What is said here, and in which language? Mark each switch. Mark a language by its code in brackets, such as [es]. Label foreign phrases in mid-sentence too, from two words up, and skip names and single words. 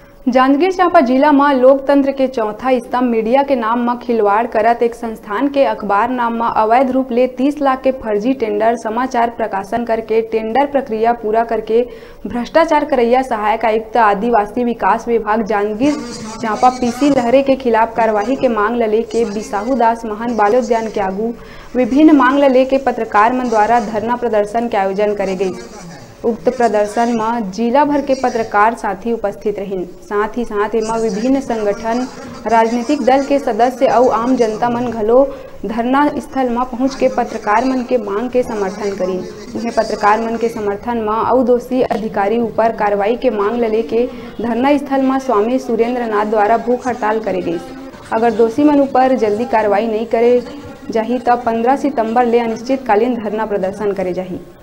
[hne] जांजगीर चांपा जिला में लोकतंत्र के चौथा स्तंभ मीडिया के नाम में खिलवाड़ करत एक संस्थान के अखबार नाम में अवैध रूप ले 30 लाख के फर्जी टेंडर समाचार प्रकाशन करके टेंडर प्रक्रिया पूरा करके भ्रष्टाचार करैया सहायक आयुक्त आदिवासी विकास विभाग जांजगीर चांपा पीसी लहरे के खिलाफ कार्रवाई के मांग ले के बिसाहू दास महन बालोद्यान के आगू विभिन्न मांग ले के पत्रकार मन द्वारा धरना प्रदर्शन के आयोजन करे गई। उक्त प्रदर्शन में जिला भर के पत्रकार साथी उपस्थित रहिन। साथ ही एमा विभिन्न संगठन राजनीतिक दल के सदस्य और आम जनता मन घलो धरना स्थल में पहुंच के पत्रकार मन के मांग के समर्थन करी। उन्हें पत्रकार मन के समर्थन में और दोषी अधिकारी ऊपर कार्रवाई के मांग ले के धरना स्थल में स्वामी सुरेंद्र नाथ द्वारा भूख हड़ताल करे गई। अगर दोषी मन ऊपर जल्दी कार्रवाई नहीं करे जाही तब 15 सितंबर ले अनिश्चितकालीन धरना प्रदर्शन करे जाही।